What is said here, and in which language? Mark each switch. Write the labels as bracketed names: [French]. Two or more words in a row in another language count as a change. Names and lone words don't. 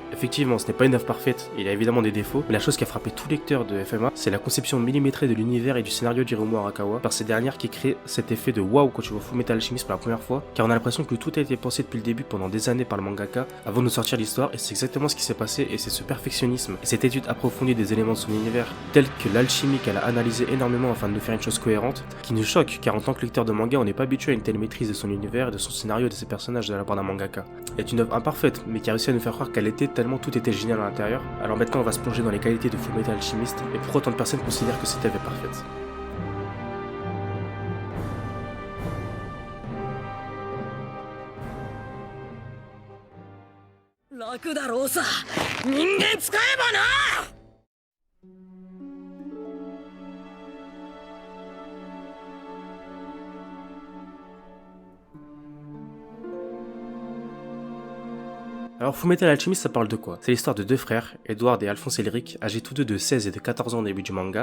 [French] Effectivement, ce n'est pas une œuvre parfaite, il y a évidemment des défauts, mais la chose qui a frappé tout lecteur de FMA, c'est la conception millimétrée de l'univers et du scénario d'Hiromu Arakawa, par ces dernières qui crée cet effet de waouh quand tu vois Fullmetal Alchemist pour la première fois, car on a l'impression que tout a été pensé depuis le début pendant des années par le mangaka avant de nous sortir l'histoire, et c'est exactement ce qui s'est passé, et c'est ce perfectionnisme et cette étude approfondie des éléments de son univers, tels que l'alchimie qu'elle a analysé énormément afin de nous faire une chose cohérente, qui nous choque, car en tant que lecteur de manga, on n'est pas habitué à une telle maîtrise de son univers, de son scénario et de ses personnages de la part d'un mangaka. Est une œuvre imparfaite, mais qui a réussi à nous faire croire qu'elle était tellement tout était génial à l'intérieur. Alors maintenant on va se plonger dans les qualités de Fullmetal Alchemist, et pourquoi autant de personnes considèrent que cette œuvre est parfaite. [Japanese] 楽だろうさ、人間使えばな。 [French] Alors Fullmetal Alchemist ça parle de quoi? C'est l'histoire de deux frères, Edward et Alphonse Elric, âgés tous deux de 16 et de 14 ans au début du manga.